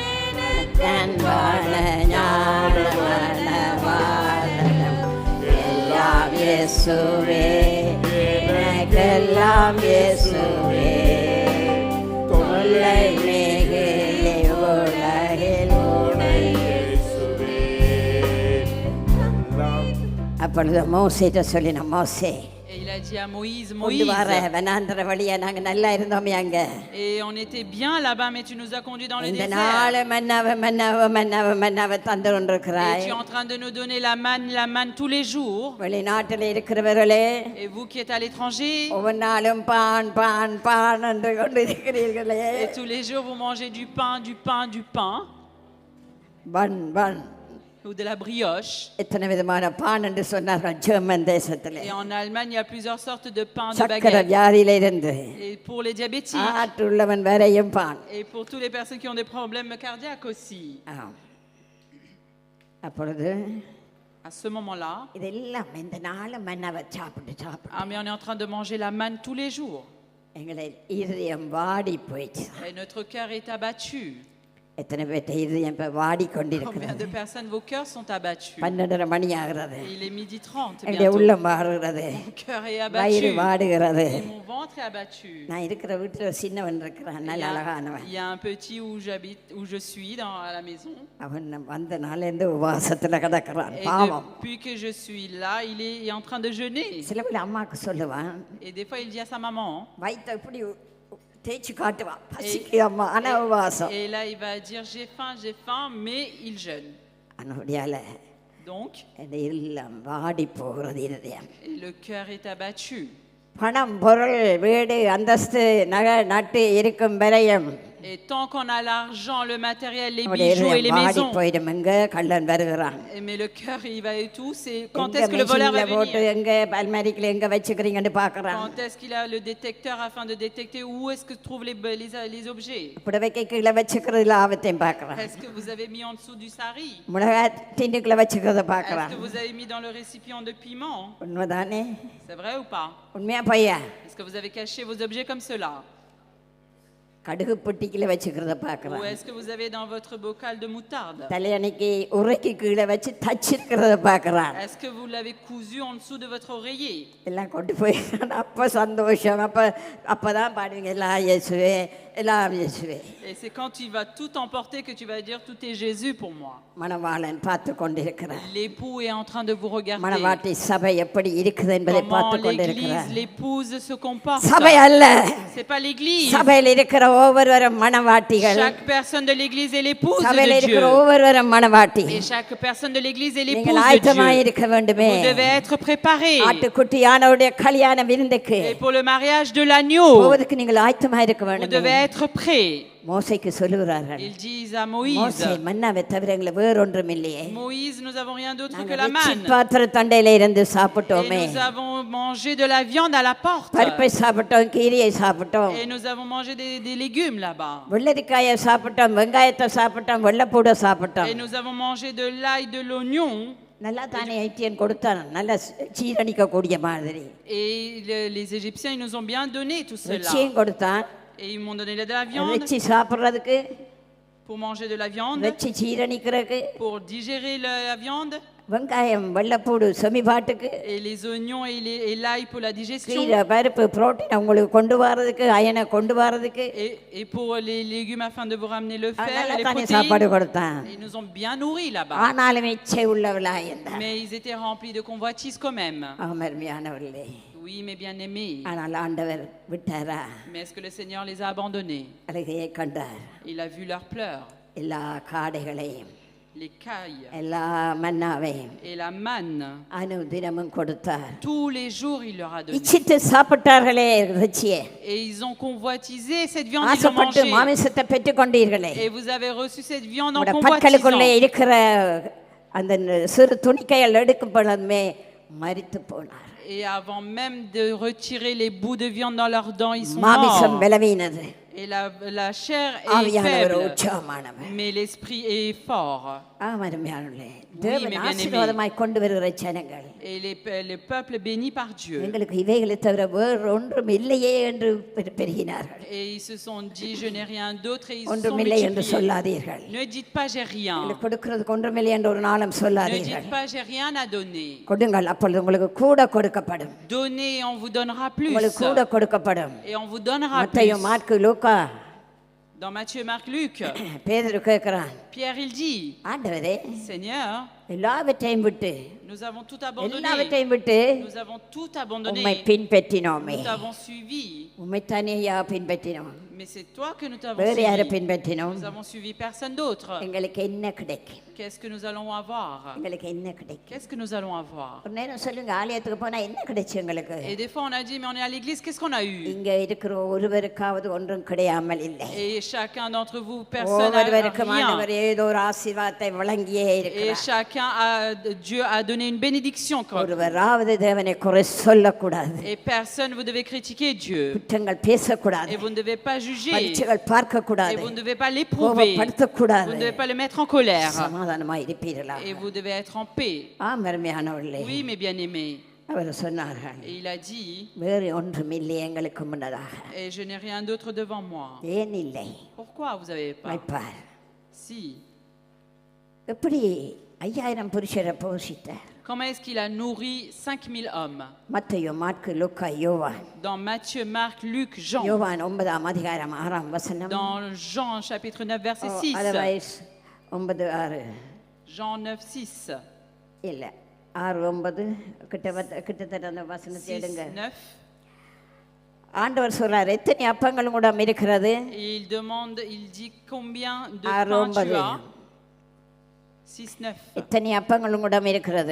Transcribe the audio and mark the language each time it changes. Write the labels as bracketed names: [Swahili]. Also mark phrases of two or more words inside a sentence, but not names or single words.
[Tamil] கண்பான ஞானமனவாளனும் எல்லாம் இயேசுவே, எனக்கெல்லாம் இயேசுவே, தொல்லை மிகு உலகில் அப்பொழுது மோசேட்ட சொல்லின, மோசே [French] Et il a dit à Moïse, [Tamil] கொண்டு [French] Moïse, [Tamil] வர வனாந்தர வழியா நாங்க நல்லா இருந்தோமே அங்க, [French] et on était bien là-bas, mais tu nous as conduits dans le [Tamil] இந்த [French] désert. [Tamil] நாள் மன்னாவ தந்து [French] Et [Tamil] கொண்டிருக்கிறாய். [French] tu es en train de nous donner la manne tous les jours. [Tamil] வெளிநாட்டில் இருக்கிறவர்களே, [French] Et vous qui êtes à l'étranger, [Tamil] ஒவ்வொரு நாளும் பான் பான் பான் என்று கொண்டு இருக்கிறீர்களே. [French] et tous les jours vous mangez du pain, [Tamil] பன் பன் [French] ou de la brioche. [Tamil] எத்தனை விதமான பான் என்று சொன்னார்கள் ஜெர்மன் தேசத்திலே. [French] Et en Allemagne, il y a plusieurs sortes de pain, de [Tamil] சக்கர [French] baguettes. [Tamil] வியாதியில இருந்து [French] Et pour les diabétiques, [Tamil] ஆற்றுள்ளவன் வரையும் பான். [French] et pour toutes les personnes qui ont des problèmes cardiaques aussi. [Tamil] ஆம். அப்பொழுது [French] À ce moment-là, [Tamil] இதெல்லாம் இந்த நாள் மன்னாவை சாப்பிட்டு [French] mais on est en train de manger la manne tous les jours. [Tamil] எங்களை இதயம் வாடி போயிடுச்சு. [French] Et notre cœur est abattu. [Tamil] எத்தனை பேர்ட்ட இதயம் இப்ப வாடி [French] Combien [Tamil] கொண்டிருக்கிறது? [French] de personnes, vos cœurs sont abattus? [Tamil] 12:30 மணி ஆகிறது. [French] Il est 12:30 [Tamil] என்னுடைய [French] bientôt. [Tamil] உள்ளம் வாடுகிறது, [French] Mon cœur est [Tamil] வயிறு [French] abattu. [Tamil] வாடுகிறது. [French] Et mon ventre est abattu. [Tamil] நான் இருக்கிற வீட்டுல சின்னவன் இருக்கிறான், [French] Il y [Tamil] நல்ல [French] a- [Tamil] அழகானவன். [French] il y a un petit où j'habite, où je suis à la maison. [Tamil] அவன் வந்த நாள்லேருந்து உபவாசத்துல கிடக்கிறான், [French] Et [Tamil] பாவம். [French] depuis que je suis là, il est en train de jeûner. [Tamil] சில பேர் அம்மாவுக்கு சொல்லுவான், [French] Et des fois, il dit à sa maman. [Tamil] வயிற்ற இப்படி தேய்ச்சி காட்டுவான், பசிக்கு அம்மா, ஆனா உபவாசம். [French] Et là, il va dire j'ai faim, mais il jeûne. [Tamil] அனுபடியால [French] Donc, [Tamil] என் இல்லம் வாடி போகிறது இருதயம். [French] et le cœur est abattu. [Tamil] பணம் பொருள் வீடு அந்தஸ்து நகை நட்டு இருக்கும் வரையும் [French] Et tant qu'on a l'argent, le matériel, les [Tamil] நம்முடைய [French] bijoux et les [Tamil] இருதயம் வாடி [French] maisons, [Tamil] போயிடும். எங்க கள்ளன் வருகிறான்? [French] mais le cœur, il va et tout, c'est quand [Tamil] எங்க [French] est-ce que le voleur va [Tamil] மெஷின்ல போட்டு [French] venir? [Tamil] எங்க அல்மாரிக்குள்ள எங்க வச்சுக்கிறீங்கன்னு பார்க்கறான். [French] Quand est-ce qu'il a le détecteur afin de détecter où est-ce que se trouvent les objets? [Tamil] புடவைக்கு கீழே வச்சுக்கிறதுல ஆபத்தையும் பார்க்கறான். [French] Est-ce que vous avez mis en dessous du sari? [Tamil] மிளகாய் டின்னுக்குள்ள வச்சுக்கிறத [French] Est-ce [Tamil] பார்க்கறான். [French] que vous avez mis dans le récipient de piment? [Tamil] உண்மைதானே? [French] C'est vrai ou pas? [Tamil] உண்மையா பையா? [French] Est-ce que vous avez caché vos objets comme cela? [Tamil] கடுகு பொட்டிக்குள்ள வச்சுக்கிறத [French] Ou [Tamil] பார்க்கறான். [French] est-ce que vous avez dans votre bocal de moutarde? [Tamil] தலையணைக்கு உரைக்கு கீழே வச்சு தச்சிருக்கிறத பார்க்கறான். [French] Est-ce que vous l'avez cousu en dessous de votre oreiller? [Tamil] எல்லாம் கொண்டு போய் அப்ப சந்தோஷம். அப்பதான் பாடுவீங்க எல்லாம் இயேசுவே, எல்லாம் இயேசுவே. [French] Et c'est quand tu vas tout emporter que tu vas dire tout est Jésus pour moi. [Tamil] மணவாளன் பார்த்து கொண்டிருக்கிறார். [French] L'époux est en train de vous regarder. [Tamil] மணவாட்டி சபை எப்படி இருக்குது என்பதை பார்த்து [French] Comment [Tamil] கொண்டிருக்கிறார். [French] l'église, l'épouse se comporte. [Tamil] சபை அல்ல, [French] C'est pas l'église. [Tamil] சபையில் இருக்கிற ஒவ்வொருவரும் மணவாட்டிகள். [French] Chaque personne de l'église est l'épouse [Tamil] சபையில் [French] de [Tamil] இருக்கிற [French] Dieu. [Tamil] ஒவ்வொருவரும் மணவாட்டி. [French] Et chaque personne de l'église est l'épouse [Tamil] நீங்கள் [French] de [Tamil] ஆயத்தமாக [French] Dieu. [Tamil] இருக்க வேண்டுமே. [French] Vous devez être préparés. [Tamil] ஆட்டுக்குட்டியானவருடைய கல்யாண விருந்துக்கு [French] Et pour le mariage de l'agneau, [Tamil] போவதற்கு நீங்கள் ஆயத்தமாக இருக்க [French] vous [Tamil] வேண்டும். [French] devez être prêts. [Tamil] மோசேக்கு சொல்லுகிறார்கள், [French] Ils disent à Moïse, [Tamil] மோசே மன்னாவை தவிர எங்களுக்கு வேறொன்றும் இல்லையே. [French] Moïse, nous avons rien d'autre que [Tamil] நாங்கள் [French] la [Tamil] ரிச்சி [French] manne. [Tamil] பாத்திர தண்டையில இருந்து [French] Et [Tamil] சாப்பிட்டோமே. [French] nous avons mangé de la viande à la porte. [Tamil] பருப்பை சாப்பிட்டோம், கீரையை சாப்பிட்டோம், [French] Et nous avons mangé des légumes là-bas. [Tamil] வெள்ளரிக்காயை சாப்பிட்டோம், வெங்காயத்தை சாப்பிட்டோம், வெள்ளைப்பூடை சாப்பிட்டோம். [French] Et nous avons mangé de l'ail, de l'oignon. [Tamil] நல்லா தானே ஐட்டியன் கொடுத்தான், நல்லா சீரணிக்க கூடிய மாதிரி. [French] Et les Égyptiens, ils nous ont bien donné tout cela. [Tamil] ரிச்சியும் கொடுத்தான். [French] Et ils m'ont donné de la viande [Tamil] ரிச்சி சாப்பிட்றதுக்கு, [French] pour manger de la viande, [Tamil] ரிச்சி சீரணிக்கிறதுக்கு, [French] pour digérer la viande, [Tamil] வெங்காயம் வெள்ளைப்பூடு செமிபாட்டுக்கு, [French] et les oignons et l'ail pour la digestion, [Tamil] கீரை பருப்பு புரோட்டீன் உங்களுக்கு கொண்டு வர்றதுக்கு, அயனை கொண்டு வர்றதுக்கு. [French] et pour les légumes afin de vous ramener le fer, [Tamil] நல்லா [French] les [Tamil] தானே சாப்பாடு [French] protéines. [Tamil] கொடுத்தான். [French] Ils nous ont bien nourris là-bas. [Tamil] ஆனாலும் இச்சை உள்ளவளாக இருந்தார். [French] Mais ils étaient remplis de convoitises quand même. [Tamil] அருமையானவர்களே, [French] Oui, mais bien aimés. [Tamil] ஆனால் ஆண்டவர் விட்டாரா? [French] Mais est-ce que le Seigneur les a abandonnés? [Tamil] அழுகையை கண்டார். [French] Il a vu leurs pleurs, [Tamil] எல்லா காடைகளையும் [French] les cailles [Tamil] எல்லா மன்னாவையும் [French] et la manne. [Tamil] அனுதினமும் கொடுத்தார். [French] Tous les jours, il leur a donné. [Tamil] இச்சித்து சாப்பிட்டார்களே ரிச்சியை, [French] Et ils ont convoitisé cette viande, ils l'ont [Tamil] ஆசைப்பட்டு [French] mangée. [Tamil] மாமிசத்தை பெற்றுக் கொண்டீர்களே. [French] Et vous avez reçu cette viande en [Tamil] உங்களோட பற்களுக்குள்ளே [French] convoitisant. [Tamil] இருக்கிற அந்த சிறு துணிக்கைகள் எடுக்கும் பொழுதுமே மரித்து போனார். [French] Et avant même de retirer les bouts de viande dans leurs dents, ils sont [Tamil] மாமிசம் [French] morts. [Tamil] பலவீனது, [French] Et la chair est [Tamil] ஆவியானவர் [French] faible, [Tamil] உற்சாகமானவர். [French] mais l'esprit est fort. [Tamil] அருமையானவர்களே, தேவன் [French] mais bien-aimés. [Tamil] ஆசீர்வாதமாய் கொண்டு வருகிற ஜனங்கள் [French] Et les peuples bénis par Dieu. [Tamil] எங்களுக்கு இவைகளை தவிர வேறு ஒன்றும் இல்லையே என்று பெருகினார்கள். [French] Et ils se sont dit, je n'ai rien d'autre, et ils se sont [Tamil] ஒன்றுமில்லை என்று [French] multipliés. [Tamil] சொல்லாதீர்கள். [French] Ne dites pas, j'ai rien. [Tamil] எங்களுக்கு கொடுக்கிறதுக்கு ஒன்றுமில்லை என்று ஒரு நாளும் [French] Ne [Tamil] சொல்லாதீர்கள். [French] dites pas, j'ai rien à donner. [Tamil] கொடுங்கள், அப்பொழுது உங்களுக்கு கூட கொடுக்கப்படும். [French] Donnez et on vous donnera plus. [Tamil] உங்களுக்கு கூட கொடுக்கப்படும். [French] Et on vous donnera [Tamil] மத்தேயு, [French] plus. [Tamil] மாற்கு, லூக்கா, [French] Dans Matthieu, Marc, Luc, [Tamil] பேதுரு கேட்கிறான், [French] Pierre, il dit, [Tamil] ஆண்டவரே [French] Seigneur, [Tamil] எல்லாவற்றையும் விட்டு, [French] nous avons tout abandonné. [Tamil] எல்லாவற்றையும் விட்டு [French] Nous avons tout [Tamil] உம்மை [French] abandonné. [Tamil] பின்பற்றினோமே. [French] Nous t'avons suivi. [Tamil] உம்மைத்தானேயா பின்பற்றினோம், [French] Mais c'est toi que nous t'avons [Tamil] வேறு யாரை [French] suivi. [Tamil] பின்பற்றினோம்? [French] Nous avons suivi personne d'autre. [Tamil] எங்களுக்கு என்ன கிடைக்கும்? [French] Qu'est-ce que nous allons avoir? [Tamil] எங்களுக்கு என்ன கிடைக்கும்? [French] Qu'est-ce que nous allons avoir? [Tamil] ஒரு நேரம் சொல்லுங்க, ஆலயத்துக்கு போனா என்ன கிடைச்சு எங்களுக்கு? [French] Et des fois, on a dit, mais on est à l'église, qu'est-ce qu'on a eu? [Tamil] இங்க இருக்கிற ஒருவருக்காவது ஒன்றும் கிடையாமல் இல்லை. [French] Et chacun d'entre vous, personne n'a [Tamil] ஒவ்வொருவருக்கும் [French] rien. [Tamil] ஆண்டவர் ஏதோ ஒரு ஆசீர்வாதத்தை வழங்கியே [French] Et [Tamil] இருக்கிறார். [French] chacun Dieu a donné une bénédiction. [Tamil] ஒருவராவது தேவனை குறை சொல்லக்கூடாது, [French] Et personne, vous devez critiquer Dieu. [Tamil] குற்றங்கள் பேசக்கூடாது, [French] Et vous ne devez pas juger. [Tamil] பரீட்சைகள் பார்க்க [French] Et [Tamil] கூடாது, [French] vous ne devez pas l'éprouver. Vous [Tamil] கோபப்படுத்தக்கூடாது, [French] ne devez pas le mettre en colère. [Tamil] சமாதானமாய் இருப்பீர்களா? [French] Et vous devez être en paix. [Tamil] அருமையானவர்களே, [French] Oui, mes bien-aimés. [Tamil] அவர் சொன்னார்கள், [French] Et il a dit, [Tamil] வேறு ஒன்றும் இல்லை எங்களுக்கு முன்னதாக. [French] et je n'ai rien d'autre devant moi. [Tamil] ஏன் இல்லை? [French] Pourquoi vous n'avez pas? [Tamil] வைப்பார். [French] Si. [Tamil] எப்படி 5000 புருஷரை போஷித்தார்? [French] Comment est-ce qu'il a nourri 5000 hommes? [Tamil] மத்தேயு, மாற்கு, லூக்கா, யோவான். [French] Dans Matthieu, Marc, Luc, Jean. [Tamil] யோவான் 9ஆம் அதிகாரம் 6ஆம் வசனம். [French] Dans Jean, chapitre 9, verset 6. [Tamil] அதர்வைஸ் 9:6 [French] Jean 9, 6. [Tamil] இல்ல 6:9 கிட்டத்தட்ட அந்த வசனத்தை [French] 6, [Tamil] எடுங்க. [French] 9. [Tamil] ஆண்டவர் சொல்றார், எத்தனை அப்பங்கள் கூட இருக்கிறது? [French] Et il demande, il dit combien de Ah, pain tu Rombade. as? 6, 9. [Tamil] இத்தனை அப்பங்கள் உங்களிடம் இருக்கிறது.